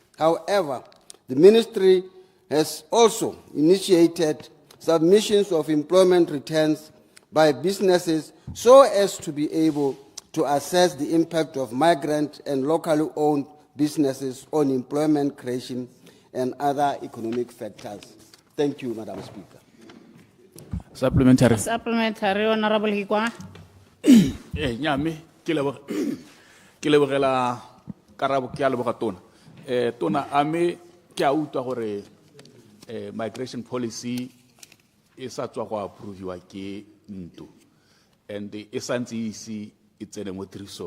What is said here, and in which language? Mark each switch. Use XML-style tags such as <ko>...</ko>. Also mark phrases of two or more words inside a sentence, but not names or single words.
<en>However, the Ministry has also initiated submissions of employment returns by businesses so as to be able to assess the impact of migrant and locally owned businesses on employment creation and other economic factors. Thank you, Madam Speaker. Supplementary. Supplementary, Honourable Hikwa.</en> <tn>Nyame, ke lebogela karabo ke a leboga tona. Tona ame ke a utlwa gore</tn> <en>migration policy</en> <tn>e sa tswa go approviwa ke ntlo. And e santse isi e tsene mo tirisong.</tn>